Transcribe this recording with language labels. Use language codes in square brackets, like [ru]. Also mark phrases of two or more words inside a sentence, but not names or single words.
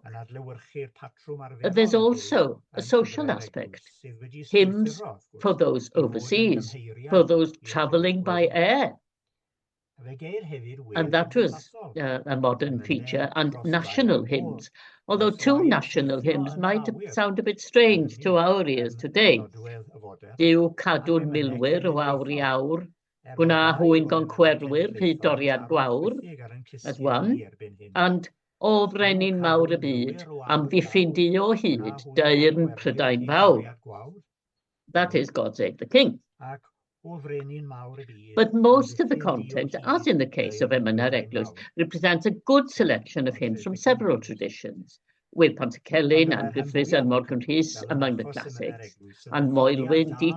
[en] There's also a social aspect, hymns for those overseas, for those traveling by air. And that was a modern feature, and national hymns. Although two national hymns might sound a bit strange to our ears today. [cy] Dyw cadw'n milwyr o awr I awr, gwna hwyn goncwerwyr hyd doriad gwawr, [en] as one, and [cy] o frenin mawr y byd, am ddiffyn di o hyd, deyrn Prydain fawr. [en] That is God Save the King. But most of the content, as in the case of Emynau Eglwys, represents a good selection of hymns from several traditions, with Pontycelyn and Griffiths and Morgan Rhys among the classics, and Moelwyn, D.